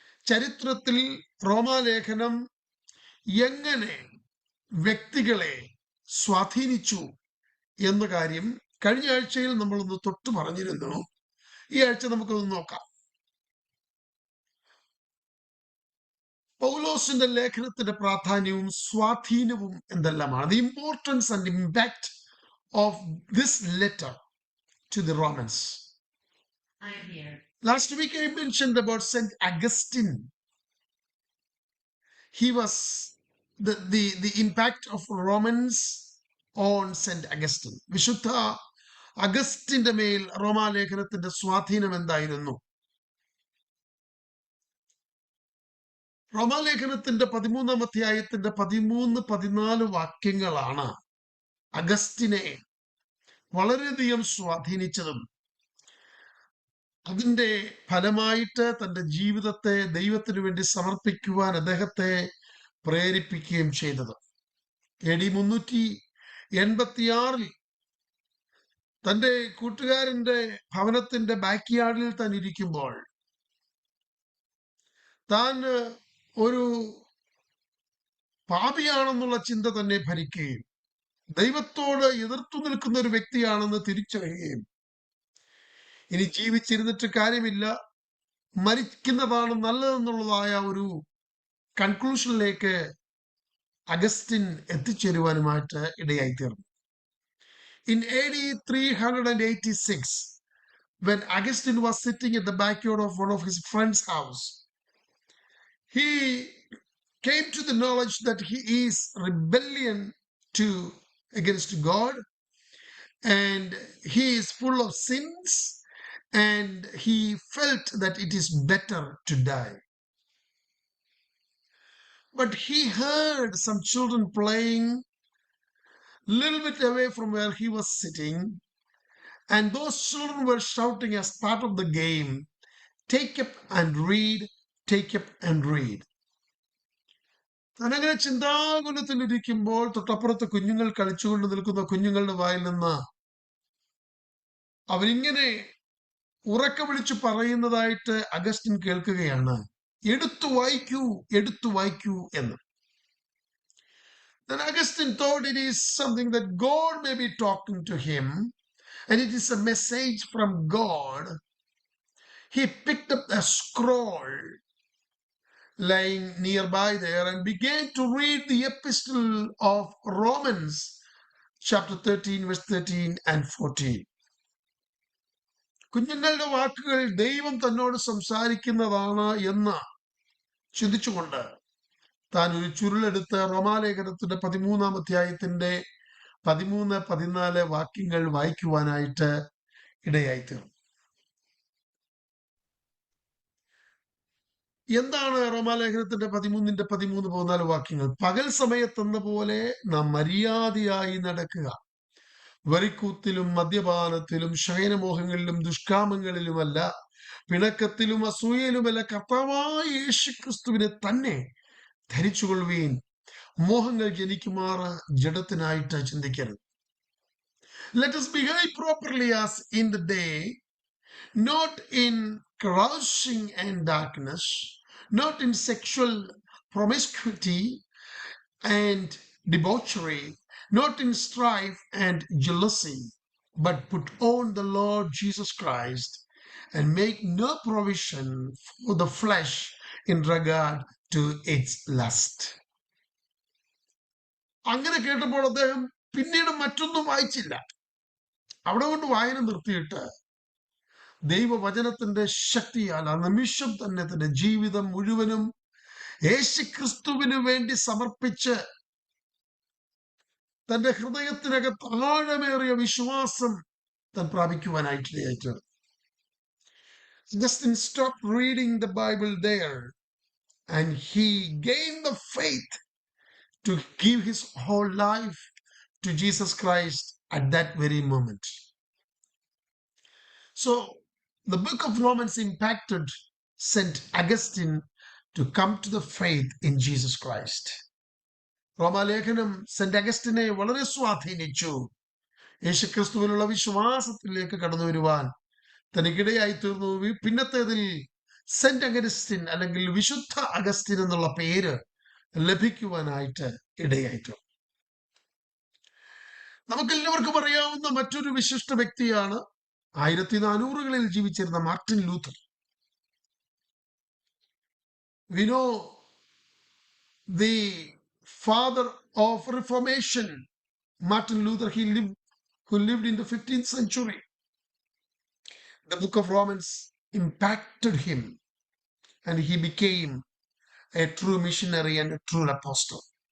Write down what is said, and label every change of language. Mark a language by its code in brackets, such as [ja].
[ml] ചരിത്രത്തിൽ റോമാലേഖനം എങ്ങനെ വ്യക്തികളെ സ്വാധീനിച്ചു എന്ന കാര്യം കഴിഞ്ഞ ആഴ്ചയിൽ നമ്മളൊന്ന് തൊട്ടു പറഞ്ഞിരുന്നു. ഈ ആഴ്ച നമുക്കൊന്ന് നോക്കാം. പൗലോസിന്റെ ലേഖനത്തിന്റെ പ്രാധാന്യവും സ്വാധീനവും എന്തെല്ലാമാണ്? [en] The importance and impact of this letter to the Romans. I am here. Last week I mentioned about Saint Augustine. He was the impact of Romans on Saint Augustine. [ml] വിശുദ്ധ അഗസ്റ്റിന്റെ മേൽ റോമാലേഖനത്തിന്റെ സ്വാധീനം എന്തായിരുന്നു? റോമാലേഖനത്തിന്റെ 13-ാം അധ്യായത്തിന്റെ 13-14 വാക്യങ്ങളാണ് അഗസ്റ്റിനെ വളരെയധികം സ്വാധീനിച്ചതും അതിന്റെ ഫലമായിട്ട് തന്റെ ജീവിതത്തെ ദൈവത്തിനു വേണ്ടി സമർപ്പിക്കുവാൻ അദ്ദേഹത്തെ പ്രേരിപ്പിക്കുകയും ചെയ്തത്. AD 386 തന്റെ കൂട്ടുകാരന്റെ ഭവനത്തിന്റെ ബാക്ക് യാർഡിൽ താൻ ഇരിക്കുമ്പോൾ താൻ ഒരു പാപിയാണെന്നുള്ള ചിന്ത തന്നെ ഭരിക്കുകയും ദൈവത്തോട് എതിർത്തു നിൽക്കുന്ന ഒരു വ്യക്തിയാണെന്ന് തിരിച്ചറിയുകയും ഇനി ജീവിച്ചിരുന്നിട്ട് കാര്യമില്ല, മരിക്കുന്നതാണ് നല്ലതെന്നുള്ളതായ ഒരു കൺക്ലൂഷനിലേക്ക് അഗസ്റ്റിൻ എത്തിച്ചേരുവാനുമായിട്ട് ഇടയായി തീർന്നു. [en] In AD 386, when Augustine was sitting at the backyard of one of his friend's house, he came to the knowledge that he is rebellion against God, and he is full of sins, and he felt that it is better to die. But he heard some children playing a little bit away from where he was sitting, and those children were shouting as part of the game, "Take up and read, take up and read." [ml] അങ്ങനെ ചിന്താകുലത്തിലിരിക്കുമ്പോൾ തൊട്ടപ്പുറത്ത് കുഞ്ഞുങ്ങൾ കളിച്ചുകൊണ്ട് നിൽക്കുന്ന കുഞ്ഞുങ്ങളുടെ വായിൽ നിന്ന് അവരിങ്ങനെ ഉറക്കെ വിളിച്ചു പറയുന്നതായിട്ട് അഗസ്റ്റിൻ കേൾക്കുകയാണ്, എടുത്തു വായിക്കൂ, എടുത്തു വായിക്കൂ എന്ന്. [en] Then Augustine thought it is something that God may be talking to him, and it is a message from God. He picked up a scroll lying nearby there and began to read the epistle of Romans, chapter 13, verse 13 and 14. [ml] കുഞ്ഞുങ്ങളുടെ വാക്കുകൾ ദൈവം തന്നോട് സംസാരിക്കുന്നതാണ് എന്ന് ചിന്തിച്ചുകൊണ്ട് താൻ ഒരു ചുരുളെടുത്ത് റോമാലേഖനത്തിന്റെ 13-ാം അധ്യായത്തിന്റെ 13-14 വാക്യങ്ങൾ വായിക്കുവാനായിട്ട് ഇടയായിത്തീർന്നു. എന്താണ് റോമാലേഖനത്തിന്റെ 13-14 വാക്യങ്ങൾ? പകൽ സമയത്തെന്ന പോലെ നാം മര്യാദയായി നടക്കുക, വെറിക്കൂത്തിലും മദ്യപാനത്തിലും ശയനമോഹങ്ങളിലും ദുഷ്കാമങ്ങളിലുമല്ല, പിണക്കത്തിലും അസൂയയിലുമല്ല, കർത്താവായ യേശുക്രിസ്തുവിനെ തന്നെ ധരിച്ചുകൊള്ളുവീൻ. മോഹങ്ങൾ ജനിക്കുമാറ് ജഡത്തിനായിട്ട് ചിന്തിക്കരുത്. [en] Let us behave properly as in the day, not in carousing and darkness, not in sexual promiscuity and debauchery, not in strife and jealousy, but put on the Lord Jesus Christ and make no provision for the flesh in regard to its lust. [ml] അങ്ങനെ കേട്ടപ്പോൾ അദ്ദേഹം പിന്നീട് മറ്റൊന്നും വായിച്ചില്ല. അവിടെ കൊണ്ട് വായന നിർത്തിയിട്ട് ദൈവവചനത്തിന്റെ ശക്തിയാൽ ആ നിമിഷം തന്നെ തന്റെ ജീവിതം മുഴുവനും യേശുക്രിസ്തുവിന് വേണ്ടി സമർപ്പിച്ച് തന്റെ ഹൃദയത്തിനകത്ത് ആഴമേറിയ വിശ്വാസം താൻ പ്രാപിക്കുവാനായിട്ട് [en] Justin stopped reading the Bible there and he gained the faith to give his whole life to Jesus Christ at that very moment. So the book of Romans impacted St. Augustine to come to the faith in Jesus Christ. [ml] റോമാലേഖനം saint അഗസ്റ്റിനെ വളരെ സ്വാധീനിച്ചു. യേശുക്രിസ്തുവിനുള്ള വിശ്വാസത്തിലേക്ക് കടന്നു വരുവാൻ തനിക്കിടയായി തീർന്നു. പിന്നത്തേതിൽ saint Augustine അല്ലെങ്കിൽ വിശുദ്ധ അഗസ്റ്റിൻ എന്നുള്ള പേര് ലഭിക്കുവാനായിട്ട് ഇടയായിട്ടു. നമുക്കെല്ലാവർക്കും അറിയാവുന്ന മറ്റൊരു വിശിഷ്ട വ്യക്തിയാണ് 1400-കളിൽ ജീവിച്ചിരുന്ന Martin Luther. [en] We know the father of Reformation, Martin Luther, who lived in the 15th century. The book of Romans impacted him and he became a true missionary and a true apostle.